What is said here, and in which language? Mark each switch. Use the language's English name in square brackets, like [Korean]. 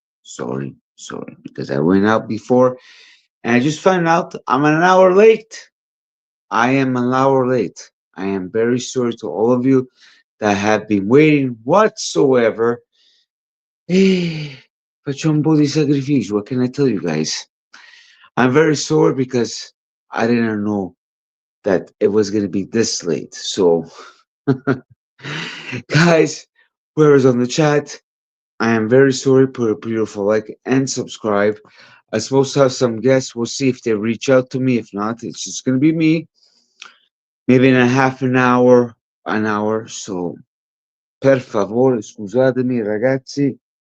[English] Sorry, because I went out before and I just found out I'm an hour late. I am an hour late. I am very sorry to all of you that have been waiting whatsoever. [Italian] Faccio un po' di sacrificio. [English] What can I tell you guys? I'm very sorry because I didn't know that it was going to be this late. So, guys, whoever's on the chat, I am very sorry. Put a beautiful like and subscribe. I'm supposed to have some guests. We'll see if they reach out to me. If not, it's just going to be me. Maybe in a half an hour, an hour. [Italian] So, per favore, scusatemi, ragazzi.